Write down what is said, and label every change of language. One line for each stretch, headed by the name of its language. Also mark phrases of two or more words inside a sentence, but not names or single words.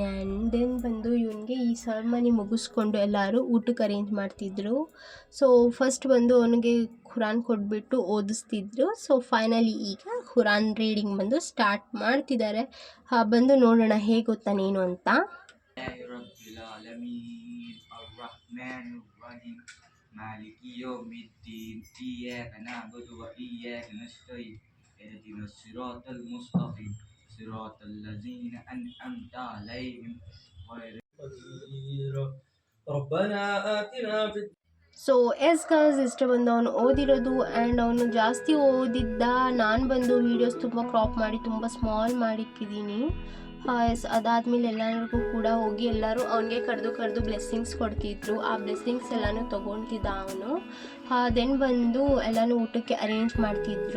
English: and then
Kannada: ಬಂದು ಇವನಿಗೆ ಈ ಸೆರೆಮನಿ ಮುಗಿಸ್ಕೊಂಡು ಎಲ್ಲರೂ ಊಟಕ್ಕೆ ಅರೇಂಜ್ ಮಾಡ್ತಿದ್ರು.
English: so first
Kannada: ಬಂದು ಅವನಿಗೆ ಖುರಾನ್ ಕೊಟ್ಬಿಟ್ಟು ಓದಿಸ್ತಿದ್ರು.
English: so finally
Kannada: ಈಗ ಖುರಾನ್ ರೀಡಿಂಗ್ ಬಂದು ಸ್ಟಾರ್ಟ್ ಮಾಡ್ತಿದ್ದಾರೆ. ಬಂದು ನೋಡೋಣ ಹೇಗೆ ಓದ್ತಾನೇನು ಅಂತ.
Arabic: صراط الذين أنعمت عليهم غير ربنا آتنا في.
English: so yes guys,
Kannada: ಇಷ್ಟ ಬಂದು ಅವನು ಓದಿರೋದು. ಆ್ಯಂಡ್ ಅವನು ಜಾಸ್ತಿ ಓದಿದ್ದ. ನಾನು ಬಂದು ವೀಡಿಯೋಸ್ ತುಂಬ ಕ್ರಾಪ್ ಮಾಡಿ ತುಂಬ ಸ್ಮಾಲ್ ಮಾಡಿಕ್ಕಿದ್ದೀನಿ. ಎಸ್ ಅದಾದಮೇಲೆ ಎಲ್ಲರಿಗೂ ಕೂಡ ಹೋಗಿ ಎಲ್ಲರೂ ಅವನಿಗೆ ಕರೆದು ಬ್ಲೆಸ್ಸಿಂಗ್ಸ್ ಕೊಡ್ತಿದ್ರು. ಆ ಬ್ಲೆಸ್ಸಿಂಗ್ಸ್ ಎಲ್ಲನೂ ತೊಗೊಳ್ತಿದ್ದ ಅವನು. ದೆನ್ ಬಂದು ಎಲ್ಲನೂ ಊಟಕ್ಕೆ ಅರೇಂಜ್ ಮಾಡ್ತಿದ್ರು.